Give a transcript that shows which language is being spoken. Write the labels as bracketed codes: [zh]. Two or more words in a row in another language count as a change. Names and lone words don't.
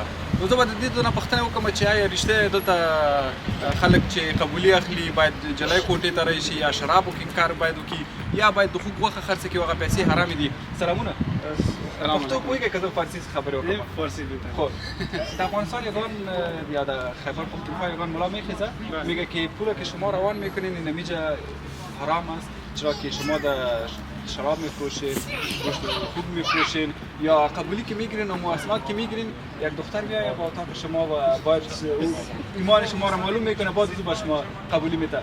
[ps] نو زه به د دې نه پوښتنه وکړم چې آیا رښتیا دلته خلک چې قبولي اخلي باید جلۍ کوټې ته راشي یا شرابو کې کار باید وکړي یا باید د خوږ غوښه خرڅه کړي او هغه پیسې حرامې دي؟ سلامونه. پښتو پوهېږئ که زه فارسي خبرې وکړم؟ [fa] فارسی بهتر. خب در افغانستان یگان یا در خیبر پختونخوا یگان ملا میخیزه میگه که پولی که شما روان میکنین این نمیجه حرام است، چرا که شما در شراب میفروشین، گوشت خوب میفروشین یا قبولی که میگیرین و مواسمات که میگیرین یک دختر میایه با اتاق شما و باید ایمان شما رو معلوم میکنه بعد از با شما قبولی میده.